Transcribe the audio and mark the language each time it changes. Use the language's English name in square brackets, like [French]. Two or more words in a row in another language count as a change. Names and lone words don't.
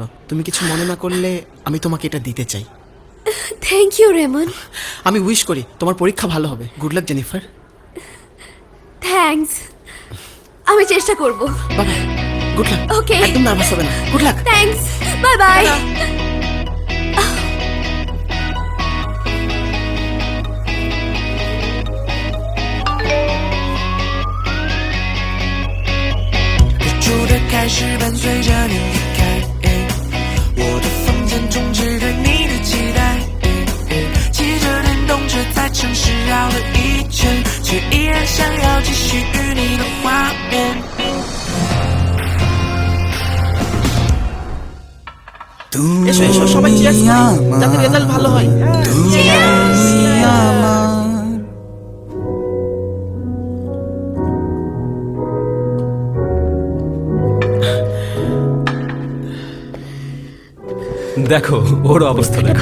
[Bangla] তুমি কিছু মনে না করলে আমি তোমাকে এটা দিতে চাই। [English] thank you রেমন। [Bangla] আমি উইশ করি তোমার পরীক্ষা ভালো হবে। [English] good luck [Bangla] জেনিফার। থ্যাঙ্কস, আমি চেষ্টা করব। বাবা, [English] good luck. [Bangla] ওকে, একদম নার্ভাস হবে না। [English] good luck. Thanks, bye bye. [Chinese] 开始伴随着你离开，我的房间充斥着你的期待，骑着电动车在城市绕了一圈，却依然想要继续与你的画面。 [Bangla] এসো এসো, সবাই চিয়ার্স করি যাতে রেজাল্ট ভালো হয়। দেখো ওর অবস্থা দেখো।